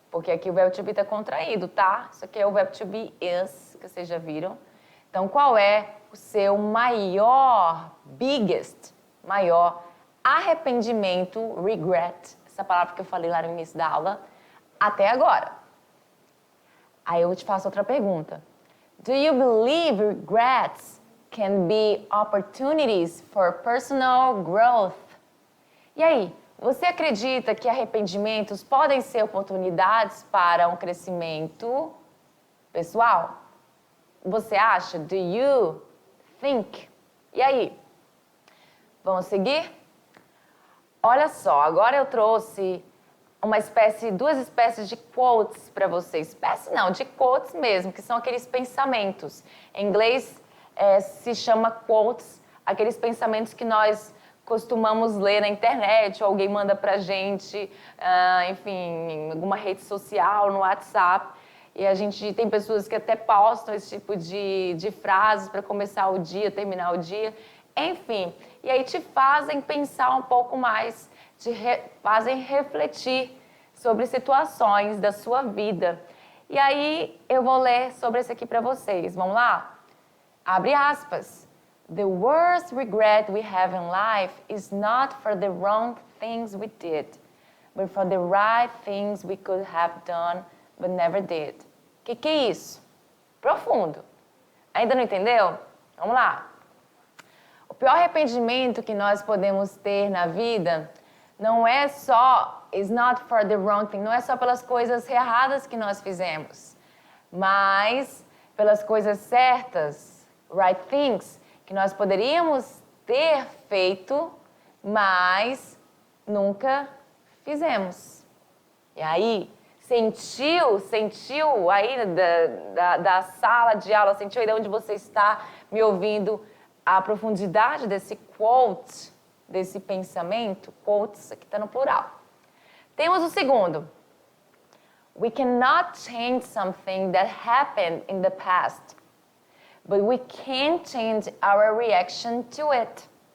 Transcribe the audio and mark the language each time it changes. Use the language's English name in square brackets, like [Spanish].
[Portuguese] Porque aqui o verbo to be está contraído, tá? Isso aqui é o verbo to be is, que vocês já viram. Então, qual é o seu maior, maior arrependimento, regret, essa palavra que eu falei lá no início da aula, até agora? Aí eu te faço outra pergunta. [English] Do you believe regrets can be opportunities for personal growth? [Portuguese] E aí, você acredita que arrependimentos podem ser oportunidades para um crescimento pessoal? Você acha? [English] Do you think? [Portuguese] E aí? Vamos seguir? Olha só, agora eu trouxe duas espécies de quotes para vocês. Espécie não, de quotes mesmo, que são aqueles pensamentos. Em inglês, se chama quotes, aqueles pensamentos que nós costumamos ler na internet, ou alguém manda pra gente, enfim, em alguma rede social, no WhatsApp. E a gente tem pessoas que até postam esse tipo de frases para começar o dia, terminar o dia. Enfim, e aí te fazem pensar um pouco mais, fazem refletir sobre situações da sua vida. E aí eu vou ler sobre isso aqui para vocês. Vamos lá? Abre aspas. [English] The worst regret we have in life is not for the wrong things we did, but for the right things we could have done, but never did. [Portuguese] Que é isso? profundo. Ainda não entendeu? Vamos lá. O pior arrependimento que nós podemos ter na vida não é só, [English] is not for the wrong thing, [Portuguese] não é só pelas coisas erradas que nós fizemos, mas pelas coisas certas, [English] right things, [Portuguese] que nós poderíamos ter feito, mas nunca fizemos. E aí, sentiu aí da sala de aula, sentiu aí de onde você está me ouvindo, a profundidade desse quote, desse pensamento? Quotes aqui está no plural. Temos o segundo. [English] We cannot change something that happened in the past, but we can change our reaction to it.